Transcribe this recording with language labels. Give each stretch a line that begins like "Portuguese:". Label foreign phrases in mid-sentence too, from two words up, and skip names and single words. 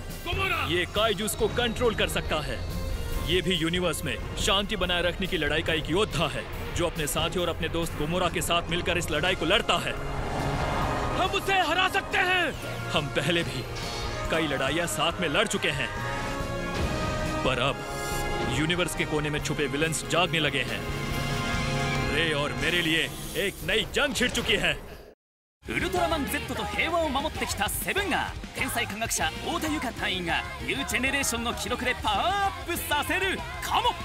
Hindi: ये काइजूस को कंट्रोल कर सकता है। ये भी यूनिवर्स में शांति बनाए रखने की लड़ाई का एक योद्धा है, जो अपने साथी और अपने दोस्त गोमोरा के साथ मिलकर इस लड़ाई को लड़ता है। हम उसे हरा सकते हैं। हम पहले भी कई लड़ाइयां साथ में लड़ चुके हैं, पर अब यूनिवर्स के कोने में छुपे विलन्स जागने लगे हैं। रे और मेरे लिए एक नई जंग छिड़ चुकी है।
Japanese: ウルトラマン Z と平和を守ってきたセブンが天才科学者太田由夏隊員がニュージェネレーションの記録でパワーアップさせるかも。